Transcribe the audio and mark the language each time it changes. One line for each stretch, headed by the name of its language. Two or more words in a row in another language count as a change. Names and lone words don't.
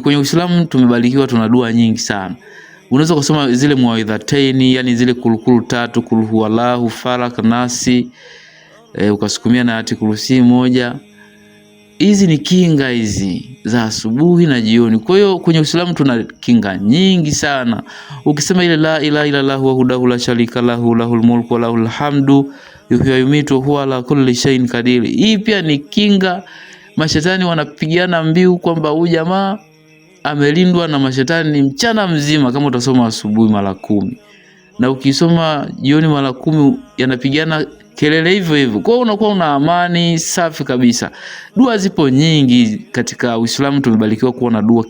Swahili: Kwenye Uislamu tumebarikiwa, tuna dua nyingi sana. Unaweza kusoma zile muawidhataini, yani zile kulukulu 3,
Arabic: قل هو الله,
Swahili: falak, nasi, ukasukumia na ayati kursi moja. Hizi ni kinga hizi za asubuhi na jioni. Kwa hiyo kwenye Uislamu tuna kinga nyingi sana. Ukisema ile
Arabic: لا إله إلا الله وحده لا شريك له له الملك وله الحمد يحيي ويميت وهو على كل شيء قدير.
Swahili: Hii pia ni kinga. Mashetani wanapigana mbiu kwamba huyu jamaa amelindwa na mashetani mchana mzima kama utasoma asubuhi mara 10. Na ukisoma jioni mara 10 yanapigana kelele hivyo hivyo. Kwa hiyo unakuwa una amani safi kabisa. Dua zipo nyingi katika Uislamu, tumebarikiwa kuwa na dua.